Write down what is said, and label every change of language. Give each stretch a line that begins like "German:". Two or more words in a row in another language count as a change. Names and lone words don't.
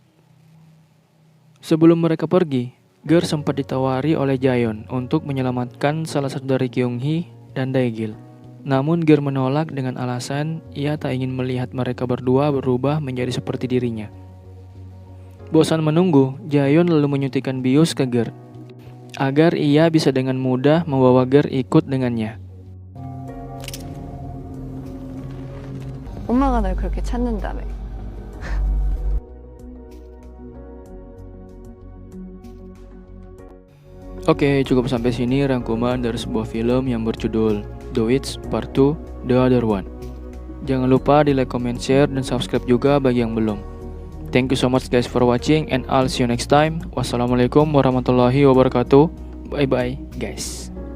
Indonesian: Sebelum mereka pergi, Gerd sempat ditawari oleh Jaehyun untuk menyelamatkan salah satu dari Kyung-hee dan Daegil. Namun Gerd menolak dengan alasan ia tak ingin melihat mereka berdua berubah menjadi seperti dirinya. Bosan menunggu, Jaehyun lalu menyuntikkan bius ke Gerd, agar ia bisa dengan mudah membawa Gerd ikut dengannya.
Korean: 엄마가 날 그렇게 찾는다며.
Indonesian: Oke, cukup sampai sini rangkuman dari sebuah film yang berjudul The Witch Part 2 The Other One. Jangan lupa di
English: like, comment, share,
Indonesian: dan subscribe juga bagi yang belum.
English: Thank you so much guys for watching and I'll see you next time.
Arabic: والسلام عليكم ورحمة الله وبركاته.
English: Bye bye guys.